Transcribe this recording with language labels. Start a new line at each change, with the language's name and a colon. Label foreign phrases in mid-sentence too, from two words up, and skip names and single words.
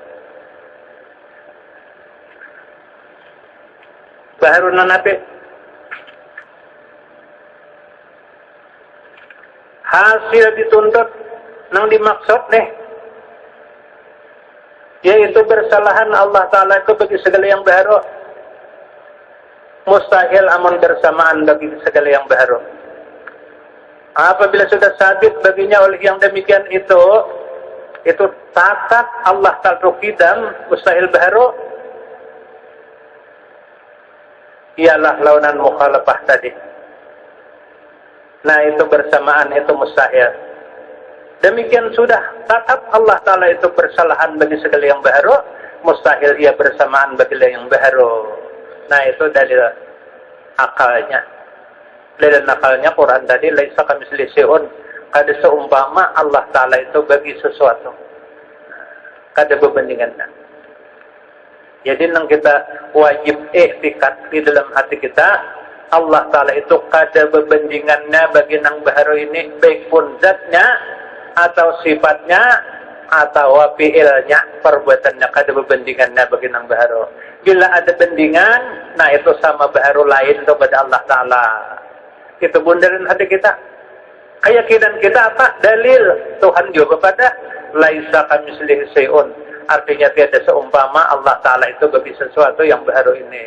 Banjar: Baharu napi hasil dituntut nang dimaksud nih, yaitu bersalahan Allah Ta'ala itu bagi segala yang baharu, mustahil amun bersamaan bagi segala yang baharu. Apabila sudah sabit baginya oleh yang demikian itu tatap Allah Ta'ala kidam, mustahil baharu, ialah launan mukhalafah tadi. Nah itu bersamaan, itu mustahil. Demikian sudah tatap Allah Ta'ala itu bersalahan bagi segala yang baharu, mustahil ia bersamaan bagi yang baharu. Nah itu dalil akalnya. Dalil akalnya Quran tadi,
Arabic: ليس كمثله شيء,
Banjar: kada seumpama Allah Ta'ala itu bagi sesuatu, kada berbandingannya. Jadi nang kita wajib i'tikad di dalam hati kita, Allah Ta'ala itu kada berbandingannya bagi nang baharu ini, baik pun zatnya atau sifatnya atau fi'ilnya, perbuatannya, kada berbandingannya bagi nang baharu. Bila ada bandingan, nah itu sama baharu lain kepada Allah Ta'ala. Itu bundaran hati kita. Keyakinan kita apa? Dalil Tuhan juga pada
Arabic: ليس كمثله شيء.
Indonesian: Artinya tiada seumpama Allah Ta'ala itu bagi sesuatu yang baru ini.